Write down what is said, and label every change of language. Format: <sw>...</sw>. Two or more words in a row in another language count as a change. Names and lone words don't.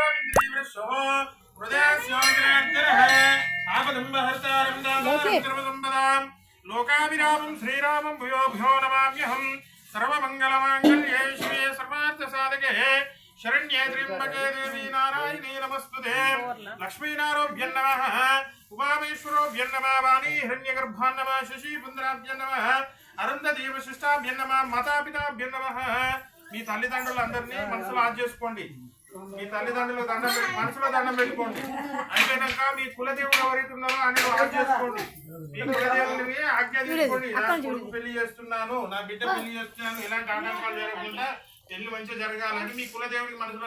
<sa>लोकाभिरामं श्रीरामं भूयो भूयो नमाम्यहं सर्वमंगलमांगल्ये शिवे सर्वार्थसाधके शरण्ये त्र्यंबके देवी नारायणी नमस्तुते लक्ष्मीनारायणाभ्यं नमः उमामेश्वराभ्यं नमः वाणी हिरण्यगर्भां नमः शशिपुत्राभ्यं नमः अरुंधती वशिष्ठाभ्यं नमः मातापिताभ्यं नमः</sa> <te>మీ తల్లిదండ్రులందరినీ మనసులో ఆజ్ఞ చేసుకోండి మీ తల్లిదండ్రులు దండం పెట్టి మనసులో దండం పెట్టుకోండి అయిపోయాక మీ కులదేవుడు ఎవరైతే ఉన్నారో ఆయన ఆజ్ఞ చేసుకోండి మీ కులదేవుడిని ఆజ్ఞ తీసుకోండి నా కొడుకు పెళ్లి చేస్తున్నాను నా బిడ్డ పెళ్లి చేస్తున్నాను ఇలాంటి ఆటంకాలు జరగకుండా పెళ్లి మంచిగా జరగాలని మీ కులదేవుడికి మనసులో</te>